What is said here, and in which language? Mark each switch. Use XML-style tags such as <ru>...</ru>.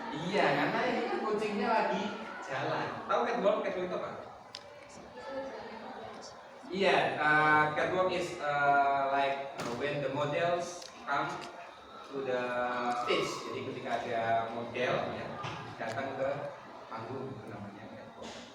<id>Iya, karena ini kan kucingnya lagi jalan. Tahu catwalk? Catwalk itu apa?</id> <en>Iya, catwalk is like when the models come to the stage.</en> <id>Jadi ketika ada model ya datang ke panggung, itu namanya catwalk.</id>